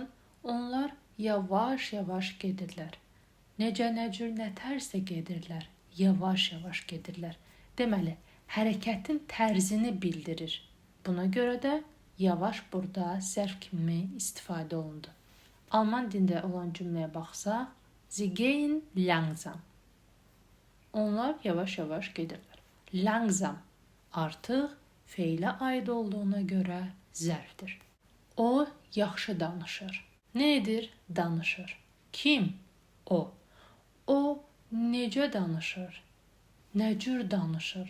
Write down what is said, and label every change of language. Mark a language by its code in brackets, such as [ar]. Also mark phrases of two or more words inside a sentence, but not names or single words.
[az] Onlar yavaş-yavaş gedirlər. Necə, nə cür, nə tərzdə gedirlər? Yavaş-yavaş gedirlər. Deməli, hərəkətin tərzini bildirir. Buna görə də yavaş burada zərf kimi istifadə olundu. Alman dilində olan cümləyə baxsaq, [de] Sie gehen langsam. [az] Onlar yavaş-yavaş gedirlər. Langsam artıq feilə aid olduğuna görə zərfdir. O yaxşı danışır. Nə edir? Danışır. Kim? O. O necə danışır? Nə cür danışır?